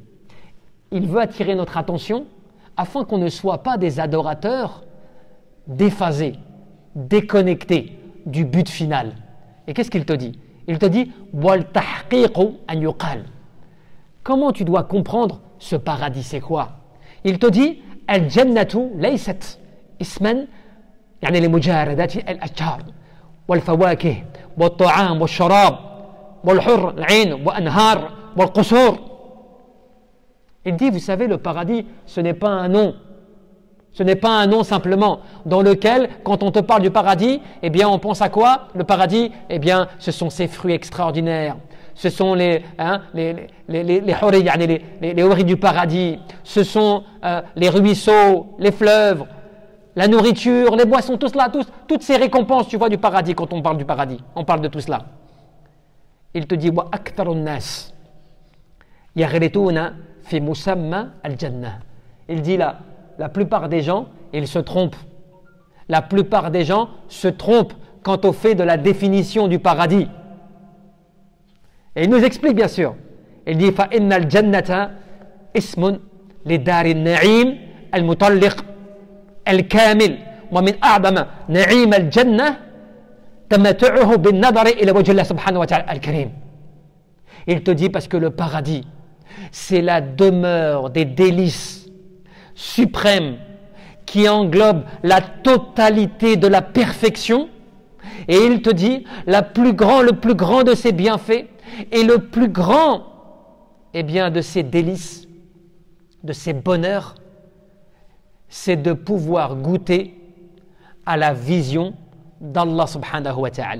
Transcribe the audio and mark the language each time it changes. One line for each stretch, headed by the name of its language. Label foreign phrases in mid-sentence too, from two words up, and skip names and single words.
French: Il veut attirer notre attention afin qu'on ne soit pas des adorateurs déphasés, déconnectés du but final. Et qu'est-ce qu'il te dit? Il te dit comment tu dois comprendre ce paradis, c'est quoi? Il te dit
Arabic: الجنة ليست اسما يعني لمجاردات الأشجار والفواكه والطعام والشراب والحر العين وأنهار والقصور.
French: Il dit, vous savez, le paradis, ce n'est pas un nom. Ce n'est pas un nom simplement, dans lequel, quand on te parle du paradis, eh bien, on pense à quoi? Le paradis, eh bien, ce sont ces fruits extraordinaires. Ce sont les houris du paradis. Ce sont les ruisseaux, les fleuves, la nourriture, les boissons, tout cela, toutes ces récompenses, tu vois, du paradis, quand on parle du paradis. On parle de tout cela. Il te dit,
Arabic: وأكثر الناس يغلطون في مسمى الجنة.
French: Il dit là, la plupart des gens, ils se trompent. La plupart des gens se trompent quant au fait de la définition du paradis. Et il nous explique bien sûr. Il dit
Arabic: فإن الجنة اسم لدار النعيم المطلق الكامل ومن أعظم نعيم الجنة تمتعه بالنظر إلى وجه الله سبحانه وتعالى الكريم.
French: Il te dit parce que le paradis, c'est la demeure des délices suprêmes qui englobe la totalité de la perfection. Et il te dit, le plus grand de ses bienfaits et le plus grand, eh bien, de ses délices, de ses bonheurs, c'est de pouvoir goûter à la vision d'Allah
Arabic: سبحانه وتعالى.